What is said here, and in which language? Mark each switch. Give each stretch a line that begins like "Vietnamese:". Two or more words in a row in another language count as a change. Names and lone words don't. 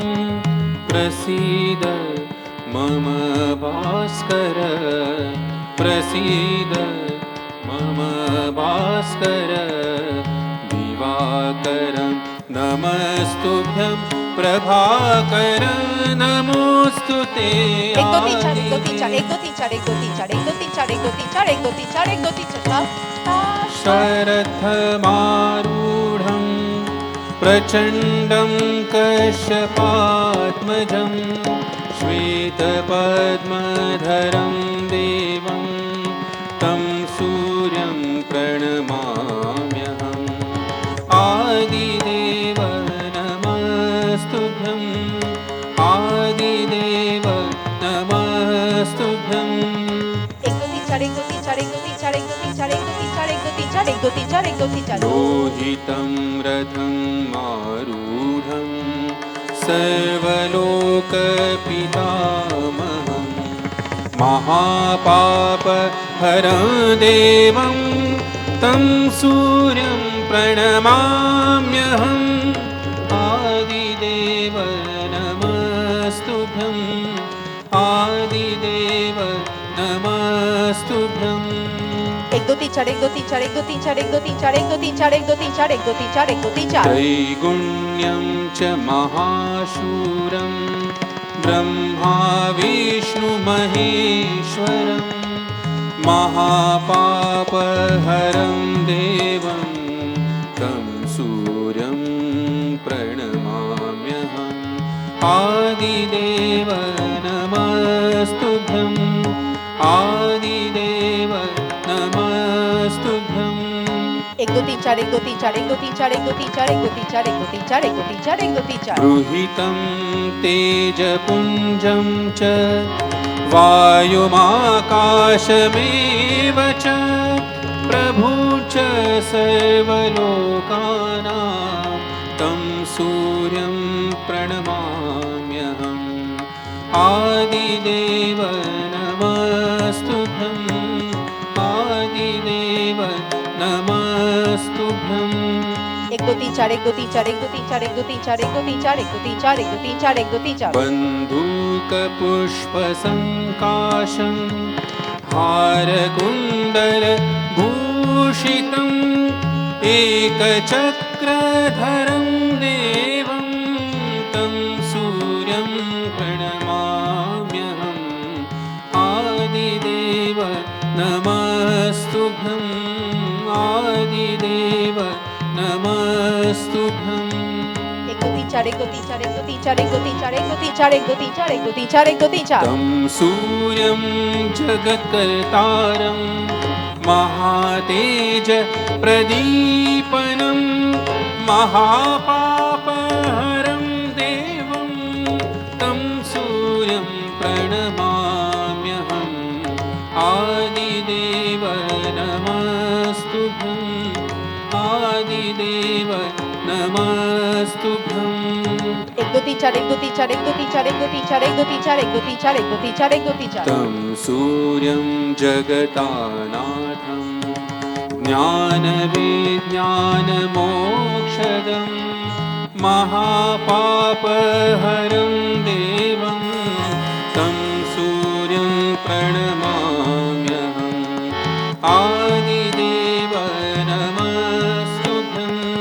Sanskrit: प्रसीद मम भास्कर। प्रसीद मम भास्कर। दिवाकरं नमस्तुभ्यं। प्रभाकरं नमोस्तुते।
Hindi: एक दो तीन चार, एक दो तीन चार, एक दो तीन चार, एक दो तीन चार, एक दो तीन चार, एक दो तीन चार, एक दो तीन चार, एक दो तीन चार।
Sanskrit: शरथमारूढं प्रचण्डं कश्यपात्मजं। श्वेतपद्मधरं देवं तं सूर्यं प्रणमाम्यहम्। आदिदेव नमस्तुभ्यं। आदिदेव नमस्तुभ्यं।
Hindi: एक दो तीन चार, एक दो तीन चार, एक दो तीन चार, एक दो तीन चार, एक दो तीन चार, एक दो तीन चार, एक दो तीन चार, एक दो तीन चार।
Sanskrit: लोहितं रथं आरूढं सर्वलोकपितामहं। महापापहरं देवं तं सूर्यं प्रणमाम्यहम्। आदिदेव नमस्तुभ्यं। आदिदेव नमस्तुभ्यं।
Hindi: एक दो तीन चार, एक दो तीन चार, एक दो तीन चार, एक दो तीन चार, एक दो तीन चार, एक दो तीन चार, एक दो तीन चार, एक दो तीन चार।
Sanskrit: त्रैगुण्यं च महाशूरं ब्रह्मा विष्णु महेश्वरं। महापापहरं देवं तं सूर्यं प्रणमाम्यहम्। आदिदेव नमस्तुभ्यं। आदिदेव नमस्तुभ्यं।
Hindi: एक दो तीन चार, एक दो तीन चार, एक दो तीन चार, एक दो तीन चार, एक दो तीन चार, एक दो तीन चार, एक दो तीन चार, एक दो तीन चार।
Sanskrit: गृहीतं तेजपुञ्जं च वायुमाकाशमेव च प्रभु च सर्वलोकानां तं सूर्यं प्रणमाम्यहम्। आदिदेव नमस्तुभ्यं। आदिदेव नमस्तुभ्यं।
Hindi: एक दो तीन चार, एक दो तीन चार, एक दो तीन चार, एक दो तीन चार, एक दो तीन चार, एक दो तीन चार, एक दो तीन चार, एक दो तीन चार।
Sanskrit: बन्धूकपुष्पसङ्काशं हारकुण्डलभूषितम् एकचक्रधरं देवं तं सूर्यं प्रणमाम्यहम्। आदिदेव नमस्तुभ्यं। आदिदेव नमस्तुभ्यं
Hindi: एक दो तीन चार एक दो तीन चार एक दो तीन चार एक दो तीन चार एक दो तीन चार एक दो तीन चार एक दो तीन चार एक दो तीन चार
Sanskrit: तं सूर्यं जगत्कर्तारं महातेज प्रदीपनं महापापहरं देवं तं सूर्यं प्रणमाम्यहम् आदिदेव नमस्तुभ्यम् आदिदेव नमस्तुभ्यम्
Hindi: एक दो तीन चार एक दो तीन चार एक दो तीन चार एक दो तीन चार एक दो तीन चार एक दो तीन चार एक दो तीन चार एक दो तीन चार
Sanskrit: तं सूर्यं जगतानाथं ज्ञानविज्ञानमोक्षदं महापापहरं देवं तं सूर्यं प्रणमाम्यहम् आदिदेव नमस्तुभ्यम्